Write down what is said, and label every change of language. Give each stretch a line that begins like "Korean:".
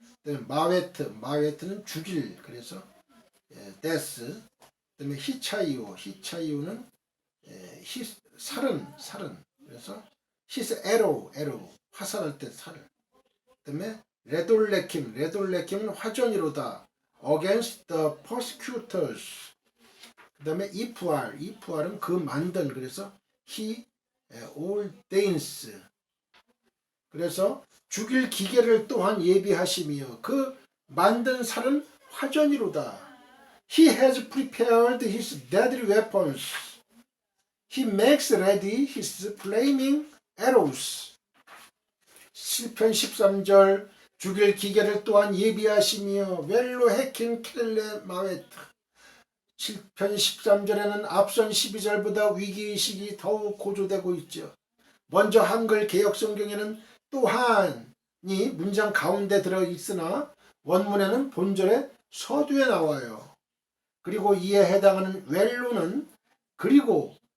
Korean: 그다음에 마웨트는 죽일. 그래서 death. 그 다음에 히차이오는 살은. 그래서
English: his arrow
Korean: 화살할 때 살. 그 다음에 레돌레킴은 화전이로다.
English: against the persecutors.
Korean: 그 다음에 이프알은 그 만든.
English: 그래서 he ordains.
Korean: 그래서 죽일 기계를 또한 예비하심이요. 그 만든 살은 화전이로다.
English: He has prepared his deadly weapons. He makes ready his flaming arrows.
Korean: 7편 13절 죽일 기계를 또한 예비하시며 웰로, 헤킨, 켈레, 마웨트. 7편 13절에는 앞선 12절보다 위기의식이 더욱 고조되고 있죠. 먼저 한글 개역성경에는 또한이 문장 가운데 들어있으나 원문에는 본절의 서두에 나와요. 그리고 이에 해당하는 웰로는 그리고